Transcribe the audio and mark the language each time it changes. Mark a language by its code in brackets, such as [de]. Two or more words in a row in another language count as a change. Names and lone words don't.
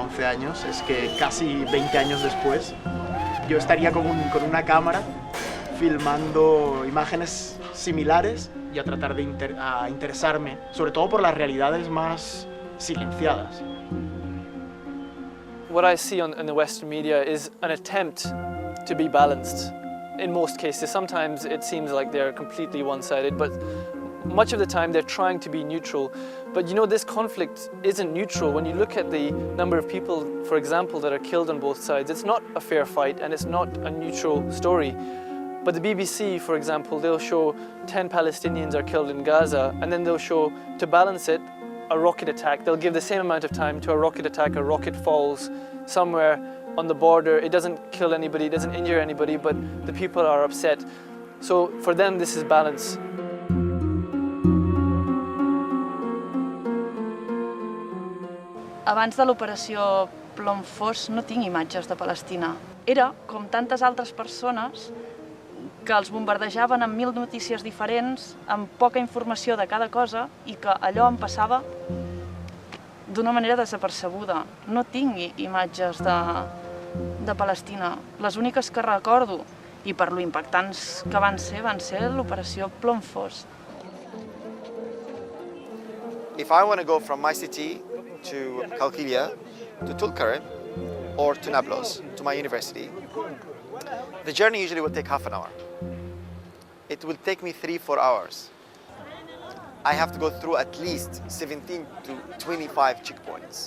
[es] 11 años es que casi 20 años después yo estaría con una cámara filmando imágenes similares y a tratar de interesarme, sobre todo por las realidades más silenciadas. [en] What I see in the Western media is an attempt to be balanced in most cases. Sometimes it seems like they're completely one-sided, but much of the time they're trying to be neutral. But you know, this conflict isn't neutral. When you look at the number of people, for example, that are killed on both sides, it's not a fair fight and it's not a neutral story. But the BBC, for example, they'll show 10 Palestinians are killed in Gaza, and then they'll show, to balance it, a rocket attack. They'll give the same amount of time to a rocket attack. A rocket falls somewhere on the border. It doesn't kill anybody, it doesn't injure anybody, but the people are upset. So for them, this is balance. [ca] Abans de l'operació Plom Fos no tinc imatges de Palestina. Era, com tantes altres persones, que els bombardejaven amb 1000 notícies diferents, amb poca informació de cada cosa, i que allò em passava d'una manera desapercebuda. No tinc imatges de Palestina. Les úniques que recordo, i per lo impactants que van ser l'operació Plom Fos. [en] If I want to go from my city to Qalqilia, to Tulkarem, or to Nablus, to my university, the journey usually will take half an hour. It will take me 3-4 hours. I have to go through at least 17 to 25 checkpoints.